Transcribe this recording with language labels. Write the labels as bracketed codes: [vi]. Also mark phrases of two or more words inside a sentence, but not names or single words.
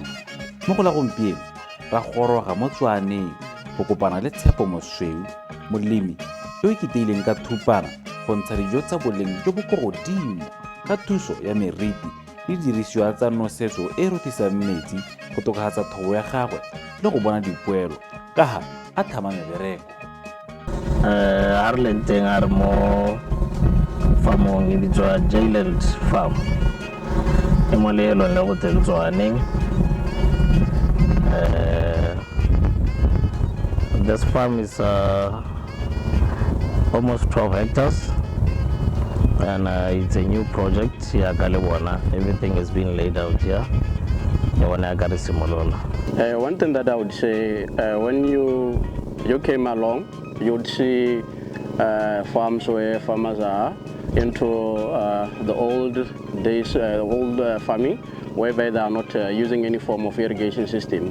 [tn] Mo go la gompieno ra goroga mo Tswaneng go kopana le Tshepo osweu, molemi yo iketeileng ka thupana go ntsha dijo tsa boleng jo bo ko godimo ka thuso ya meriti le dirisiwa tsa nosetso e rothisang metsi go tokafatsa thobo ya gagwe le go bona dipoelo ka ha a thama mebereko. A re leng teng a re mo farmong e bitswa Jayland Farm e mo leelong le go teng Tswaneng. [en] This farm is almost 12 hectares and it's a new project here. Everything has been laid out here. One thing that I would say, when you came along, you would see farms where farmers are into the old days, old farming, whereby they are not using any form of irrigation system.